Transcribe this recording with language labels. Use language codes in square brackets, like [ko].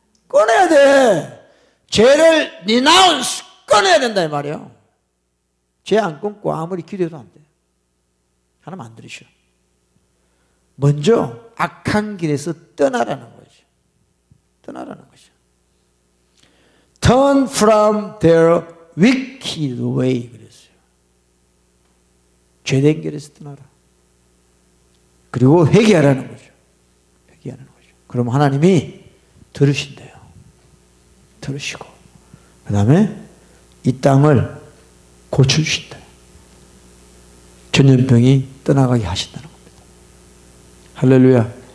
[ko] 끊어야 돼. 죄를 renounce, 끊어야 된다 이 말이에요. 죄 안 끊고 아무리 기도해도 안 돼요. 하나님 안 들으셔. 먼저 악한 길에서 떠나라는 거죠. 떠나라는 거죠. [en] Turn from their wicked way [ko] 그랬어요. 죄된 길에서 떠나라. 그리고 회개하라는 거죠. 회개하는 거죠. 그럼 하나님이 들으신대요. 들으시고 그 다음에 이 땅을 고쳐주신다. 전염병이 떠나가게 하신다는 겁니다. 할렐루야.